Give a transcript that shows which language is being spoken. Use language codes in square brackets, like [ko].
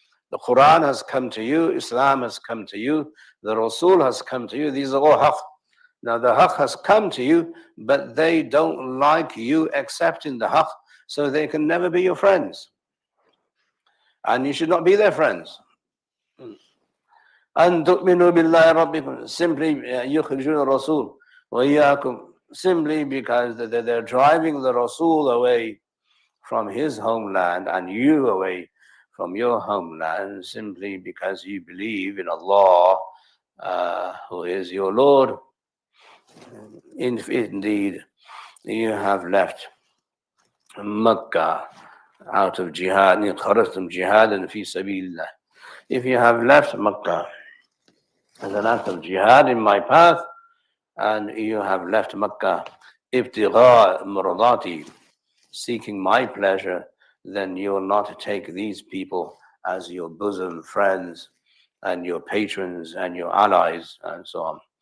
[en] The Quran has come to you, Islam has come to you, the Rasul has come to you. These are all haqq. Now the haqq has come to you, but they don't like you accepting the haqq, so they can never be your friends. And you should not be their friends. [ar] أَن تُؤْمِنُوا بِاللَّهِ رَبِّكُمْ. [en] Simply [ar] يُخْرِجُونَ الرَّسُولَ وَإِيَّاكُمْ. [en] Simply because they're driving the Rasul away from his homeland and you away from your homeland, simply because you believe in Allah, who is your Lord. Indeed, you have left Makkah out of jihad. [ar] خرجتم جهادا في سبيل الله. [en] If you have left Makkah as an act of jihad in my path, and you have left Makkah [ar] ibtigha mardati, [en] seeking my pleasure, then you will not take these people as your bosom friends and your patrons and your allies and so on.